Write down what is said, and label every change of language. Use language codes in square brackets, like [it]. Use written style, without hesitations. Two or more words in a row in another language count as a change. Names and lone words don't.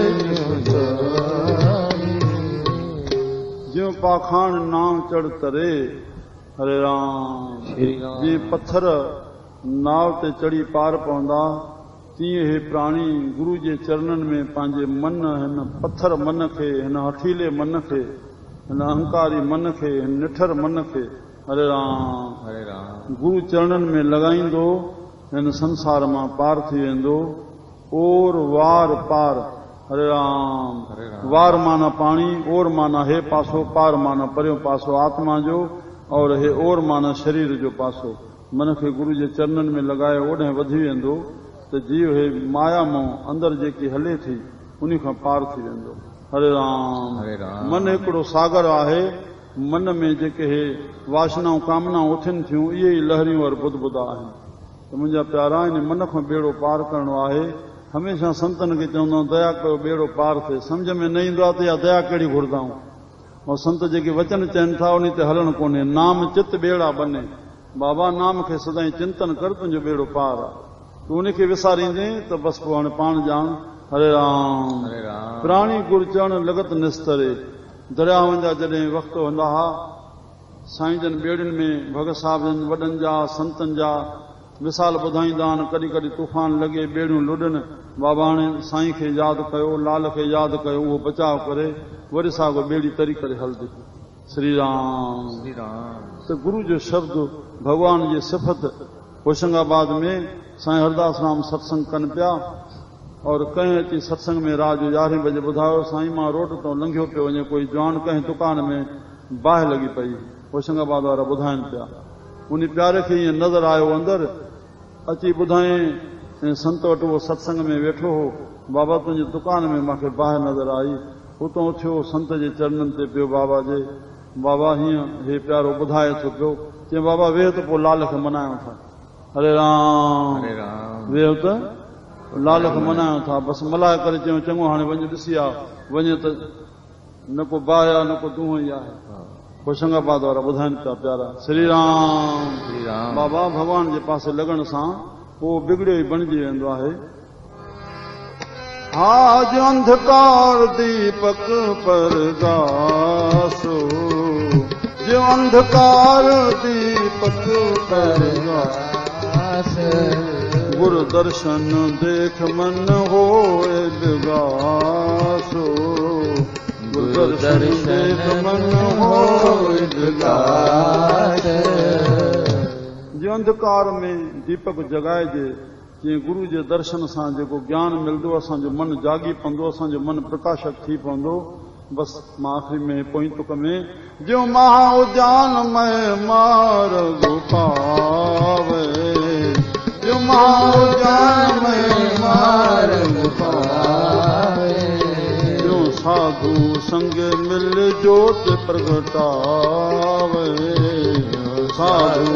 [pa] ਨਿਸਤਾਰੇ ਜੋ ਪਾਖਾਣ ਨਾਮ ਚੜ੍ਹ ਤਰੇ [sd] हरे राम जी पत्थर नाव ते चढ़ी पार पवंदा तीअं हे प्राणी गुरु जे चरणनि में पंहिंजे मन हिन पत्थर मन खे हिन हठीले मन खे हिन अहंकारी मन खे हिन निठर मन खे हरे राम गुरु चरणनि में लॻाईंदो हिन संसार मां पार थी वेंदो ओर वार पार हरे राम वार माना पाणी ओर माना हे पासो पार माना परियों पासो आत्मा जो और हे ओर माना शरीर जो पासो मन खे गुरु जे चरणनि में लॻाए ओॾे वधी वेंदो त जीव हे माया मों अंदरि जेकी हले थी उन खां पार थी वेंदो हरे राम मन हिकिड़ो सागर आहे मन में जेके हे वासनाऊं कामनाऊं उथनि थियूं इहे ई लहरियूं और बुधबुधा आहिनि त मुंहिंजा प्यारा इन मन खां ॿेड़ो पार करणो आहे हमेशह संतनि खे चवंदा आहियूं दया कयो ॿेड़ो पार थिए सम्झ में न ईंदो आहे त इहा दया कहिड़ी घुरंदाऊं ऐं संत जेके वचन चवनि था उन ते हलणु कोन्हे नाम चित ॿेड़ा बने बाबा नाम खे सदाईं चिंतन कर तुंहिंजो ॿेड़ो पार आहे तूं उनखे विसारींदे त बसि पोइ हाणे पाण ॼाण हरे राम [pa] ਪ੍ਰਾਣੀ ਗੁਰ ਚਰਣ ਲਗਤ ਨਿਸਤਰੇ [sd] दरियाउनि जा जॾहिं वक़्तु हूंदा हुआ साईं जन ॿेड़ियुनि में भगत साहिब जन वॾनि जा संतनि जा मिसाल ॿुधाईंदा आहिनि कॾहिं कॾहिं तूफ़ान लॻे ॿेड़ियूं लुॾनि बाबा हाणे साईं खे यादि कयो लाल खे यादि कयो उहो बचाव करे वरी साॻो ॿेड़ी तरी करे हलंदी श्री राम त गुरु जो शब्द भॻवान जी सिफ़त होशंगाबाद में साईं हरदास राम सत्संग कनि पिया और कंहिं अची सत्संग में रात जो 11 बजे ॿुधायो साईं मां रोड तो लंघियो पियो वञे कोई जवान कंहिं दुकान में बाहि लॻी पई होशंगाबाद वारा ॿुधाइनि पिया उन प्यारे खे ईअं नज़र आयो अंदरि अची ॿुधाईं ऐं संत वटि उहो सत्संग में वेठो हो बाबा तुंहिंजी दुकान में मूंखे बाहि नज़र आई उतां उथियो संत जे चरणनि ते पियो बाबा जे बाबा हीअं हे प्यारो ॿुधाए थो पियो चई बाबा वेह त पोइ लाल खे मनायूं था हरे राम वेह त लाल खे मनायूं था बसि मल्हाए करे चयूं चङो हाणे वञ ॾिसी आ वञे त न को बाहि आहे न को दूंहं ई आहे होशंगाबाद वारा ॿुधाइनि पिया प्यारा श्री राम बाबा भॻवान जे पासे लॻण सां पोइ बिगड़ियो ई बणिजी वेंदो आहे [pa] ਆਜ ਅੰਧਕਾਰ ਦੀਪਕ ਪਰਗਾਸੋ ਜੋ ਅੰਧਕਾਰ ਦੀਪਕ ਪਰਗਾਸੋ ਗੁਰੂ ਦਰਸ਼ਨ ਦੇਖ ਮਨ ਹੋਏ ਦਿਗਾਸੋ ਗੁਰੂ ਦਰਸ਼ਨ ਦੇਖ ਮਨ ਹੋਏ [sd] दिगासो जो अंधकार में दीपक जगाइजे जीअं गुरु जे दर्शन सां जेको ज्ञान मिलंदो असांजो मन जागी पवंदो, असांजो मन प्रकाशक थी पवंदो। बस मां आख़िरी में पोइ तुक में [pa] ਜੋ ਮਹਾ ਉਦਿਆਨ ਮੇਂ ਮਾਰਗ ਪਾਵੇ, ਜੋ ਮਹਾ ਉਦਿਆਨ ਮੇਂ ਮਾਰਗ ਪਾਵੇ, ਜੋ ਸਾਧੂ ਸੰਗ ਮਿਲ ਜੋਤ ਪ੍ਰਗਟਾਵੇ, ਸਾਧੂ